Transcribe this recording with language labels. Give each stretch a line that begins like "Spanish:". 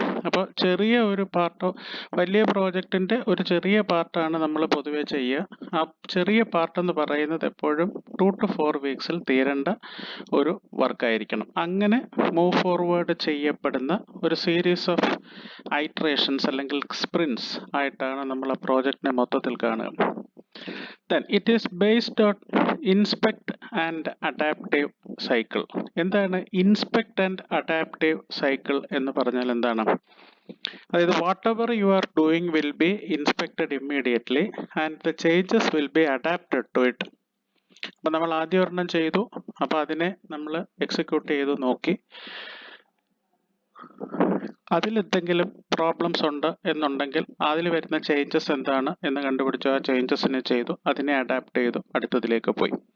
Malayalam: അപ്പോൾ ചെറിയ ഒരു പാർട്ടോ വലിയ പ്രോജക്റ്റിൻ്റെ ഒരു ചെറിയ പാർട്ടാണ് നമ്മൾ പൊതുവെ ചെയ്യുക. ആ ചെറിയ പാർട്ട് എന്ന് പറയുന്നത് എപ്പോഴും
English: 2 to 4 weeks
Malayalam: ൽ തീരേണ്ട ഒരു വർക്കായിരിക്കണം. അങ്ങനെ മൂവ് ഫോർവേഡ് ചെയ്യപ്പെടുന്ന ഒരു സീരീസ് ഓഫ് ഐട്രേഷൻസ് അല്ലെങ്കിൽ സ്പ്രിൻസ് ആയിട്ടാണ് നമ്മൾ ആ പ്രോജക്റ്റിനെ മൊത്തത്തിൽ കാണുക.
English: Then it is based on inspect and adaptive cycle.
Malayalam: എന്താണ്
English: inspect and adaptive cycle
Malayalam: എന്ന് പറഞ്ഞാൽ എന്താണ്?
English: അതായത് whatever you are doing will be inspected immediately and the changes will be adapted to it.
Malayalam: അപ്പൊ നമ്മൾ ആദ്യം ഒരെണ്ണം ചെയ്തു, അപ്പൊ അതിനെ നമ്മൾ എക്സിക്യൂട്ട് ചെയ്തു നോക്കി, അതിലെന്തെങ്കിലും പ്രോബ്ലംസ് ഉണ്ട് എന്നുണ്ടെങ്കിൽ അതിൽ വരുന്ന ചേഞ്ചസ് എന്താണ് എന്ന് കണ്ടുപിടിച്ചു, ആ ചേഞ്ചസിനെ ചെയ്തു, അതിനെ അഡാപ്റ്റ് ചെയ്തു, അടുത്തതിലേക്ക് പോയി.